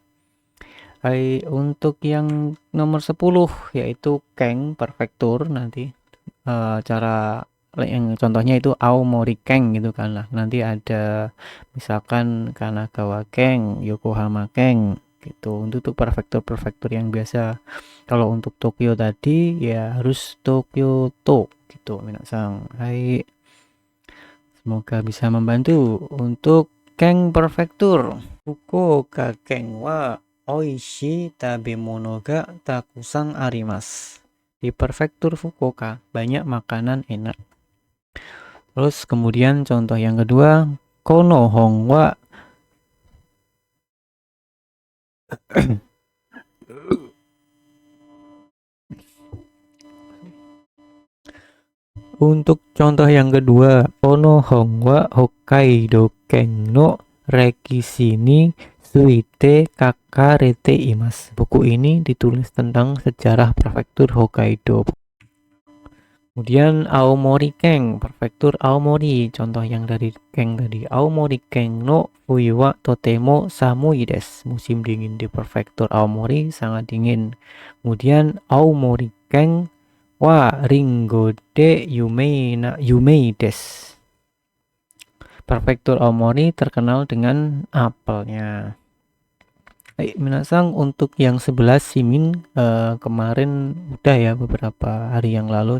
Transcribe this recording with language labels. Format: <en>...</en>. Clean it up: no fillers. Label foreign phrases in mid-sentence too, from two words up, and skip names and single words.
<id>Hai, untuk yang nomor 10 yaitu keng prefektur nanti cara yang contohnya itu Aomori Keng gitu kan lah, nanti ada misalkan Kanagawa Keng, Yokohama Keng gitu. Untuk prefektur yang biasa. Kalau untuk Tokyo tadi ya harus Tokyoto gitu minasang. Hai, semoga bisa membantu. Untuk Keng prefektur</id> <ja>福岡県は美味しい食べ物がたくさんあります.</ja> <id>Di prefektur Fukuoka banyak makanan enak. Terus kemudian contoh yang kedua,</id> <ja>この本は</ja> <id>untuk contoh yang kedua,</id> <ja>この本は北海道県の歴史について書かれています.</ja> <id>Buku ini ditulis tentang sejarah prefektur Hokkaido. Kemudian Aomori Keng, prefektur Aomori. Contoh yang dari Keng tadi,</id> <ja>青森県の冬はとても寒いです.</ja> <id>Musim dingin di prefektur Aomori sangat dingin.</id> <ja>Kemudian 青森県はりんごで有名です.</ja> <id>Prefektur Aomori terkenal dengan apelnya. Minasang, untuk yang 11 Shimin kemarin udah ya, beberapa hari yang lalu.</id>